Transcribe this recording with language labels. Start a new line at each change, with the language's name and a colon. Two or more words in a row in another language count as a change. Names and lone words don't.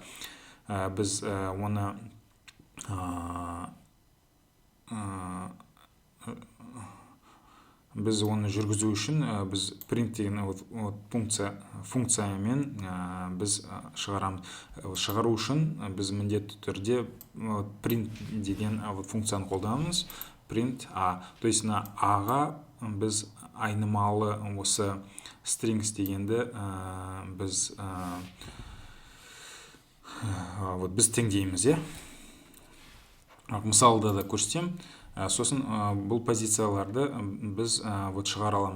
Kazakh: Біз оны жүргізу үшін біз print деген функциямен біз шығарамыз. Шығару үшін біз міндетті түрде print деген функцияны қолданамыз.
English: Print A.
Russian: То есть
Kazakh: A-ға біз айнымалы осы strings дегенді біз теңдейміз. Мысалда да көрсетем. Сосын бұл позицияларды біз шығара аламыз.